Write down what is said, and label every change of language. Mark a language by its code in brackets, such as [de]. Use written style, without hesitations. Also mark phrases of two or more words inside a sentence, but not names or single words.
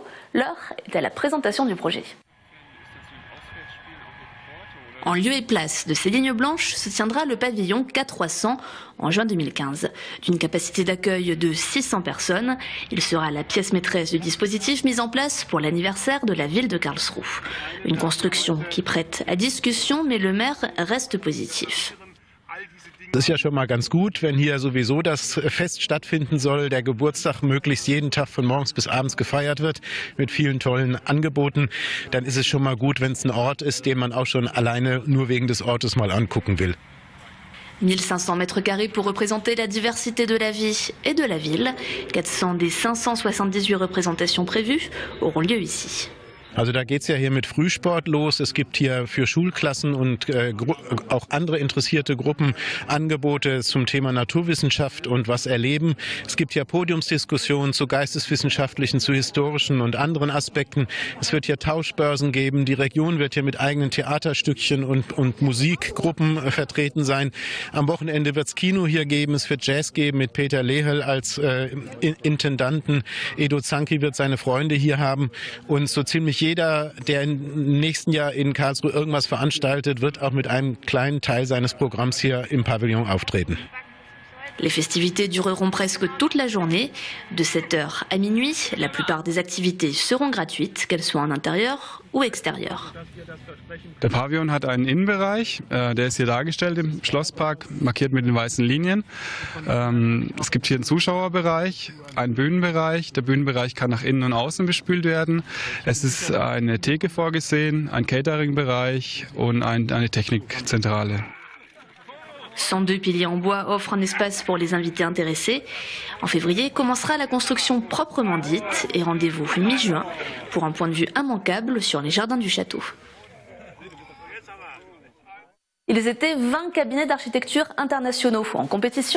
[fr] L'heure est à la présentation du projet. En lieu et place de ces lignes blanches se tiendra le pavillon K300 en juin 2015. D'une capacité d'accueil de 600 personnes, il sera la pièce maîtresse du dispositif mis en place pour l'anniversaire de la ville de Karlsruhe. Une construction qui prête à discussion, mais le maire reste positif. [de] Es ist ja schon mal ganz gut, wenn hier sowieso das Fest stattfinden soll, der Geburtstag möglichst jeden Tag von morgens bis abends gefeiert wird mit vielen tollen Angeboten. Dann ist es schon mal gut, wenn es ein Ort ist, den man auch schon alleine nur wegen des Ortes mal angucken will. [fr] 1500 mètres carrés pour représenter la diversité de la vie et de la ville. 400 des 578 représentations prévues auront lieu ici. [de] Also da geht es ja hier mit Frühsport los. Es gibt hier für Schulklassen und auch andere interessierte Gruppen Angebote zum Thema Naturwissenschaft und was erleben. Es gibt hier Podiumsdiskussionen zu geisteswissenschaftlichen, zu historischen und anderen Aspekten. Es wird hier Tauschbörsen geben. Die Region wird hier mit eigenen Theaterstückchen und Musikgruppen vertreten sein. Am Wochenende wird es Kino hier geben. Es wird Jazz geben mit Peter Lehel als Intendanten. Edo Zanki wird seine Freunde hier haben. Und so ziemlich jeder, der im nächsten Jahr in Karlsruhe irgendwas veranstaltet, wird auch mit einem kleinen Teil seines Programms hier im Pavillon auftreten. [fr] Les festivités dureront presque toute la journée, de 7h à minuit. La plupart des activités seront gratuites, qu'elles soient en intérieur ou extérieur. [de] Der Pavillon hat einen Innenbereich, der ist hier dargestellt im Schlosspark, markiert mit den weißen Linien. Es gibt hier einen Zuschauerbereich, einen Bühnenbereich. Der Bühnenbereich kann nach innen und außen bespült werden. Es ist eine Theke vorgesehen, ein Catering-Bereich und eine Technikzentrale. [fr] 102 piliers en bois offrent un espace pour les invités intéressés. En février commencera la construction proprement dite et rendez-vous mi-juin pour un point de vue immanquable sur les jardins du château. Ils étaient 20 cabinets d'architecture internationaux en compétition.